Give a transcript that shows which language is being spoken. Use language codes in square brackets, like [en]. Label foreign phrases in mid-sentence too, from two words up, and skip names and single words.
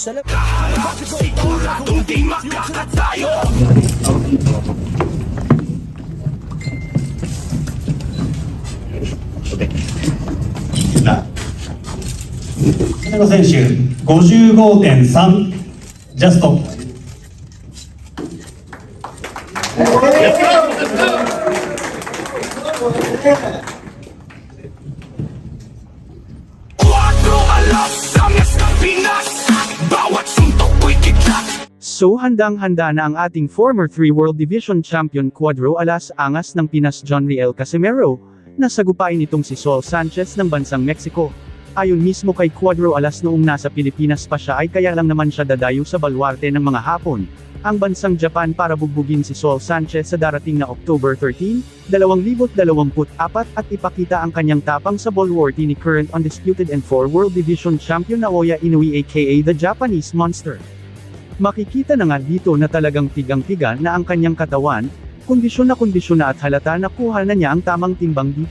[ja] 金子選手、55.3、ジャスト。 [tl] So handang-handa na ang ating [en] former 3 World Division Champion [tl] Cuadro Alas Angas ng Pinas John Riel Casimero, na sagupain itong si Saul Sanchez ng bansang Mexico. Ayon mismo kay Cuadro Alas noong nasa Pilipinas pa siya ay kaya lang naman siya dadayo sa baluarte ng mga Hapon, ang bansang Japan para bugbugin si Saul Sanchez sa darating na October 13, 2024 at ipakita ang kanyang tapang sa baluarte ni [en] current undisputed and 4 World Division Champion [tl] Naoya Inoue [en] aka the Japanese Monster. [tl] Makikita na nga dito na talagang tigang-tiga na ang kanyang katawan, kondisyon na at halata na kuha na niya ang tamang timbang dito.